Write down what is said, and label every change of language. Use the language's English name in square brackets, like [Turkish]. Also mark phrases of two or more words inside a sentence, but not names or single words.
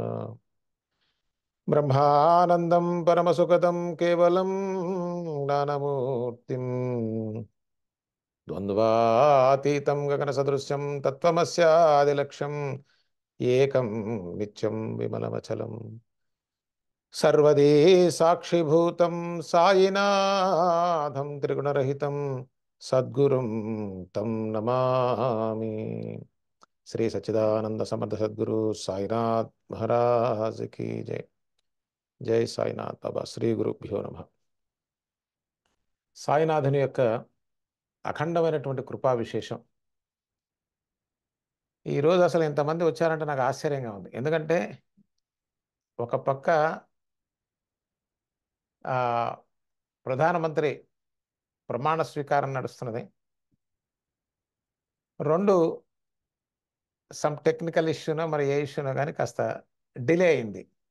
[Sanskrit] ब्रह्मानन्दं परमसुखदं केवलं ज्ञानमूर्तिं द्वन्द्वातीतं गगनसदृशं तत्त्वमस्यादिलक्ष्यम् एकं नित्यं विमलमचलं सर्वदी साक्षिभूतं सायिनाथं त्रिगुणरहितं सद्गुरुं तं नमामि। [Hindi] श्री सच्चिदानंद समर्थ सद्गुरु साईनाथ महाराज की जय। [Telugu] జై సాయినాథ్ బాబా [Sanskrit] శ్రీ గురుభ్యో నమ। [Telugu] సాయినాథుని యొక్క అఖండమైనటువంటి కృపా విశేషం ఈరోజు అసలు ఇంతమంది వచ్చారంటే నాకు ఆశ్చర్యంగా ఉంది. ఎందుకంటే ఒక పక్క ప్రధానమంత్రి ప్రమాణ స్వీకారం నడుస్తున్నది, రెండు [English] some technical [Telugu] ఇష్యూనో మరి ఏ ఇష్యూనో కానీ కాస్త డిలే అయింది.